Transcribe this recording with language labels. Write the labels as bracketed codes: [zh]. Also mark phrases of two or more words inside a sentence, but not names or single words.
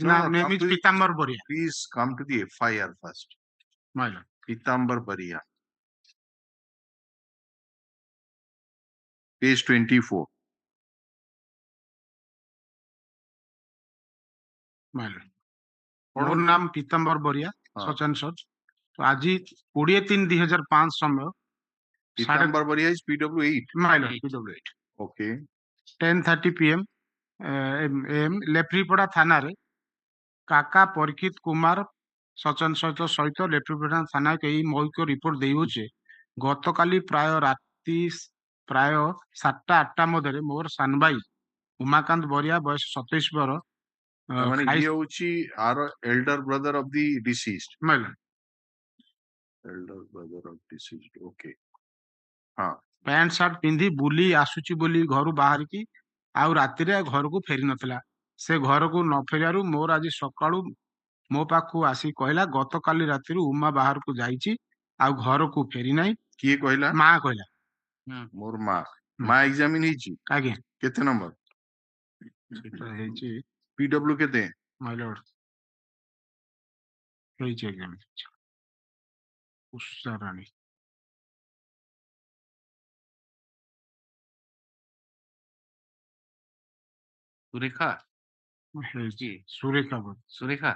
[en] No, no, name come is to the- Pitambar Boria. Please come to the FIR first. My lord. Pitambar Bariya. Page 24. My lord. [or] ମୋର ନାମ ପୀତାମ୍ବର ବରିଆ ହଁ। [en] such and such. [or] ତ ଆଜି 20/3/2005 ସମୟ [en] Pitambar Bariya is PW8. My lord, PW8 Okay. [or] 10:30 PM AM ଲେଫ୍ରିପଡ଼ା ଥାନାରେ କାକା ପରୀକ୍ଷିତ କୁମାର ସଚନ ସହିତ ଲେଫ୍ରିପଡ଼ା ଥାନାକୁ ଏଇ ମୌଖିକ ରିପୋର୍ଟ ଦେଇଅଛି। ଗତକାଲି ପ୍ରାୟ ରାତି ପ୍ରାୟ 7ଟା-8ଟା ମଧ୍ୟରେ ମୋର ସାନ ଭାଇ ଉମାକାନ୍ତ ବରିଆ ବୟସ 27 ବର୍ଷ ମାନେ ଇଏ ହଉଛି [en] our elder brother of the deceased. My lord. Elder brother of deceased. [or] Okay. ହଁ। ପ୍ୟାଣ୍ଟ ସାର୍ଟ ପିନ୍ଧି ବୁଲି ଆସୁଛି ବୋଲି ଘରୁ ବାହାରିକି ଆଉ ରାତିରେ ଘରକୁ ଫେରି ନଥିଲା। ସେ ଘରକୁ ନ ଫେରିବାରୁ ମୋର ଆଜି ସକାଳୁ ମୋ ପାଖକୁ ଆସି କହିଲା ଗତକାଲି ରାତିରୁ ଉମା ବାହାରକୁ ଯାଇଛି ଆଉ ଘରକୁ ଫେରି ନାହିଁ। କିଏ କହିଲା? ମା କହିଲା। ମୋର ମା ଏକ୍ସାମିନ ହେଇଛି? ଆଜ୍ଞା। କେତେ ନମ୍ବର? ସେଟା ହେଇଛି PW କେତେ? [en] My lord [or] ହେଇଛି ଏକ୍ସାମିନ ଉଷା ରାଣୀ। ସୁରେଖା ହେଇଛି ସୁରେଖା ସୁରେଖା